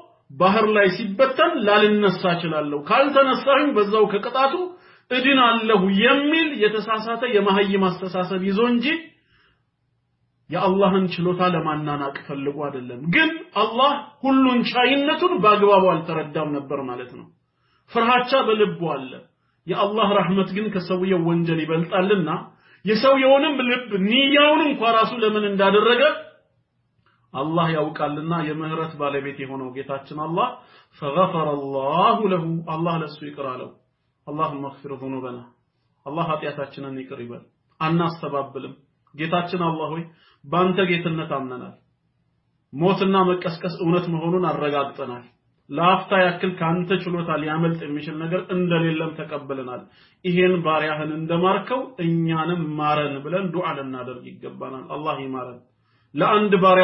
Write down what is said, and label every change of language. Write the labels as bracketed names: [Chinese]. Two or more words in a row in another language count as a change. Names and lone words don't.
[Amharic] ባህር ላይ ሲበተን ላልነሳ እችላለሁ ካልተነሳኝ በዛው ከቅጣቱ እድናለሁ የሚል የተሳሳተ የማህይም አስተሳሰብ ይዞ እንጂ የአላህን ችሎታ ለማናናቅ ፈልጎ አይደለም ግን አላህ ሁሉን ቻይነቱን በአግባቡ አልተረዳም ነበር ማለት ነው ፍርሃቻ በልቡ አለ የአላህ ረህመት ግን ከሰውየው ወንጀል ይበልጣልና የሰውየውንም ልብ ንያውን እንኳን ራሱ ለምን እንዳደረገ አላህ ያውቃልና የምህረት ባለቤት የሆነው ጌታችን አላህ [Arabic] فغفر الله له [Amharic] الله ለሱ ይቅራለው [Arabic] اللهم اغفر ذنوبنا [Amharic] الله ኃጢያታችንን ይቅር ይበል አናስተባብልም ጌታችን አላህ ሆይ ባንተ ጌትነት አምነናል ሞትና መቀስቀስ እውነት መሆኑን አረጋግጠናል ለአፍታ ያክል ካንተ ችሎታ ሊያመልጥ የሚችል ነገር እንደሌለም ተቀበለናል ይሄን ባሪያህን እንደማርከው እኛንም ማረን ብለን ዱዓ ልናደርግ ይገባናል አላህ ይማረን ለአንድ ባሪያው